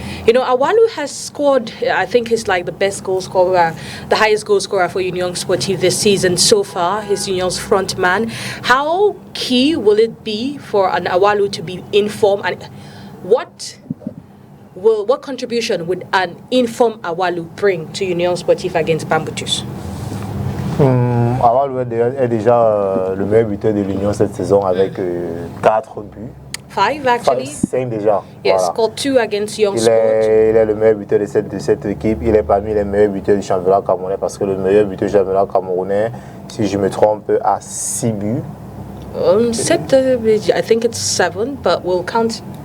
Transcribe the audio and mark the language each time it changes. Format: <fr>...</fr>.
<en>Awalu has scored, I think he's like the best goal scorer, the highest goal scorer for Union Sportif this season so far. He's Union's front man. How key will it be for an Awalu to be in form, and what contribution would an informed Awalu bring to Union Sportif against Bambutus?</en> <fr>Awalu est déjà le meilleur buteur de l'Union cette saison avec 4 buts.</fr> <en>5 actually.</en> <fr>5 déjà.</fr> <en>Yes,</en> <fr>voilà.</fr> <en>scored 2 against Young Sport.</en> <fr>Il est le meilleur buteur de cette équipe. Il est parmi les meilleurs buteurs du championnat camerounais parce que le meilleur buteur du championnat camerounais, si je me trompe, a 6 buts.</fr> <en>7, I think it's 7, but we'll count.</en>